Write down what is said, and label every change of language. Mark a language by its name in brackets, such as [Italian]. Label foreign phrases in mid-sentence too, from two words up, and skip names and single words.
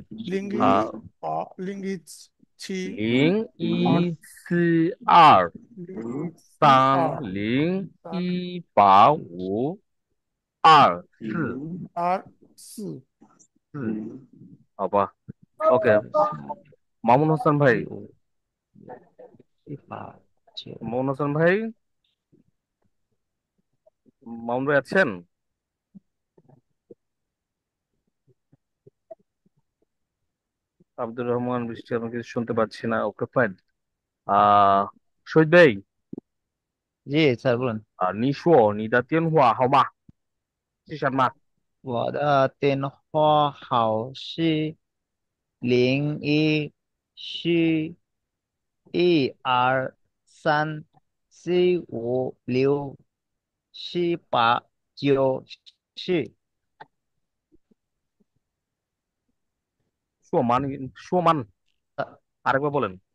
[Chinese] 零啊，一八零一七零二一四二三 142314 018524好吧 ？OK，মামুন হাসান ভাই, 189 [Bangla] মামুন হাসান ভাই, মামুন ভাই আছেন? আব্দুর রহমান বৃষ্টি, আমি কিছু শুনতে পাচ্ছি না। [English] okay fine. [Bangla] আহ শহীদ ভাই, জি স্যার বলুন। [Chinese] 你说你的电话号码是什么？我的电话号是011234567894。说慢，说慢，呃 [Bangla] আরেকবার বলেন।